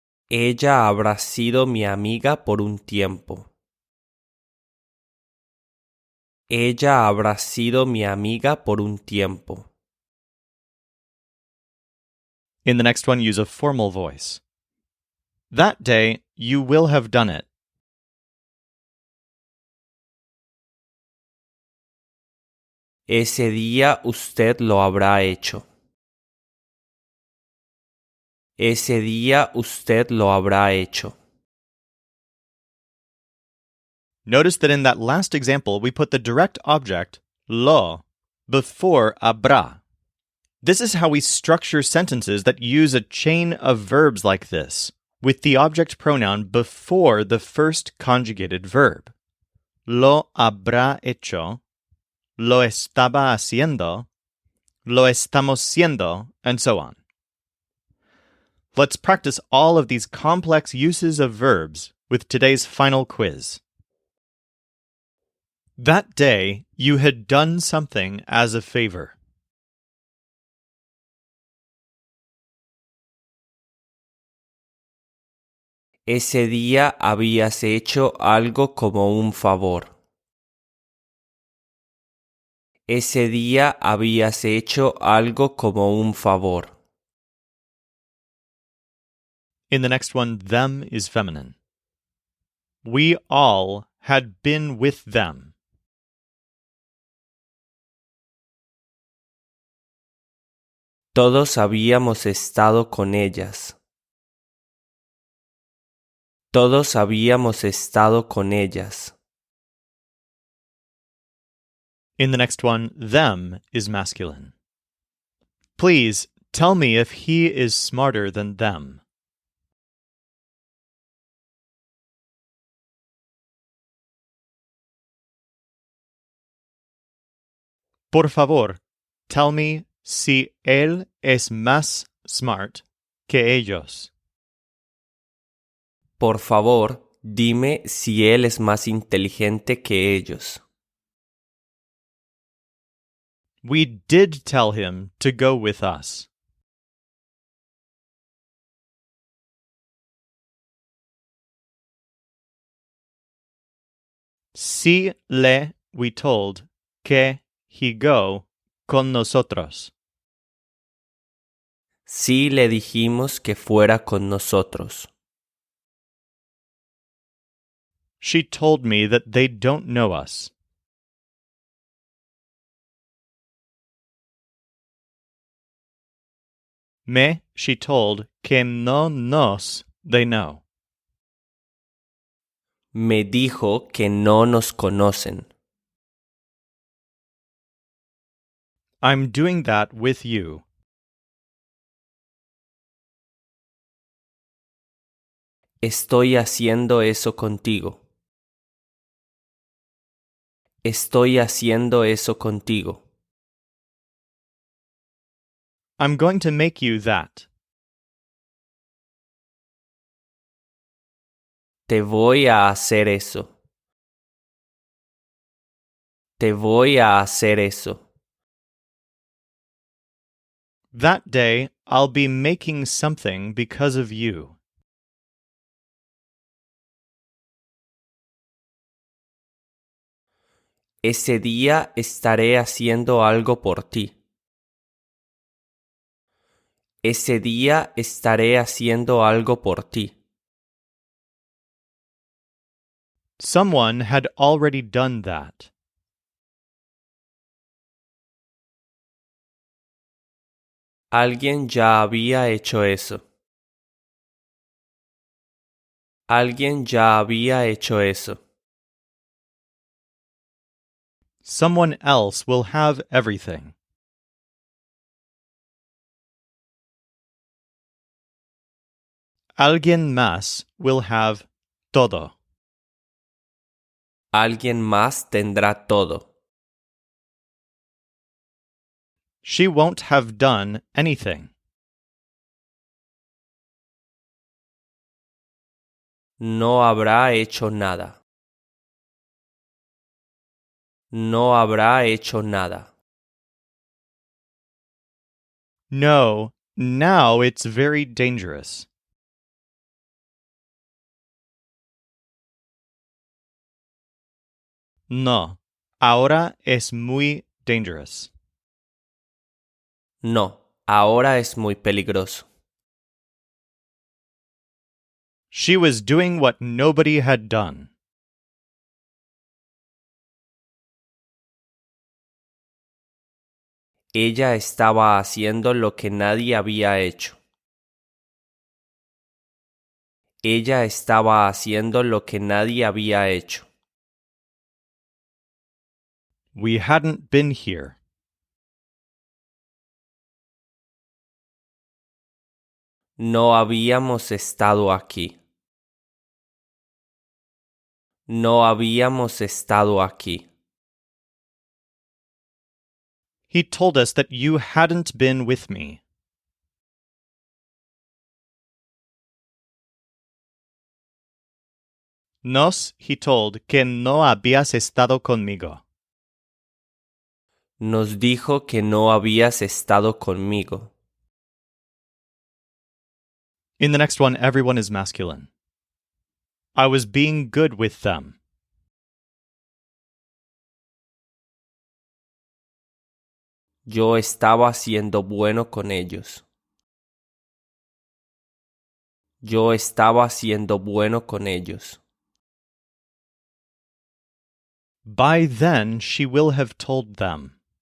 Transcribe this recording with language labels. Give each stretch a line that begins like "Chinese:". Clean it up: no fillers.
Spanish: Ella habrá sido mi amiga por un tiempo. Ella habrá sido mi amiga por un tiempo.
English: In the next one, use a formal voice. That day, you will have done it.
Spanish: Ese día usted lo habrá hecho. Ese día usted lo habrá hecho.
English: Notice that in that last example, we put the direct object, lo, before habrá. This is how we structure sentences that use a chain of verbs like this, with the object pronoun before the first conjugated verb.
Spanish: Lo habrá hecho, lo estaba haciendo, lo estamos siendo,
English: and so on. Let's practice all of these complex uses of verbs with today's final quiz. That day, you had done something as a favor.
Spanish: Ese día habías hecho algo como un favor. Ese día habías hecho algo como un favor.
English: In the next one, them is feminine. We all had been with them.
Spanish: Todos habíamos estado con ellas. Todos habíamos estado con ellas.
English: In the next one, them is masculine. Please tell me if he is smarter than them.
Spanish: Por favor,
English: tell me
Spanish: si él es más
English: smart
Spanish: que ellos. Por favor, dime si él es más inteligente que ellos.
English: We did tell him to go with us.
Spanish: Sí le
English: we told
Spanish: que
English: he go
Spanish: con nosotros. Sí le dijimos que fuera con nosotros.
English: She told me that they don't know us. She told
Spanish: que no nos
English: they know.
Spanish: Me dijo que no nos conocen.
English: I'm doing that with you.
Spanish: Estoy haciendo eso contigo. Estoy haciendo eso contigo.
English: I'm going to make you that.
Spanish: Te voy a hacer eso. Te voy a hacer eso.
English: That day, I'll be making something because of you.
Spanish: Ese día estaré haciendo algo por ti. Ese día estaré haciendo algo por ti.
English: Someone had already done that.
Spanish: Alguien ya había hecho eso. Alguien ya había hecho eso.
English: Someone else will have everything.
Spanish: Alguien más
English: will have
Spanish: todo. Alguien más tendrá todo.
English: She won't have done anything.
Spanish: No habrá hecho nada. No habrá hecho nada.
English: No, now it's very dangerous.
Spanish: No, ahora es muy
English: dangerous.
Spanish: No, ahora es muy peligroso.
English: She was doing what nobody had done.
Spanish: Ella estaba haciendo lo que nadie había hecho. Ella estaba haciendo lo que nadie había hecho.
English: We hadn't been here.
Spanish: No habíamos estado aquí. No habíamos estado aquí.
English: He told us that you hadn't been with me. He told,
Spanish: que no habías estado conmigo. Nos dijo que no habías estado conmigo.
English: In the next one, everyone is masculine. I was being good with them.
Spanish: Yo estaba siendo bueno con ellos. Yo estaba siendo bueno con ellos.
English: By then, she will have told them.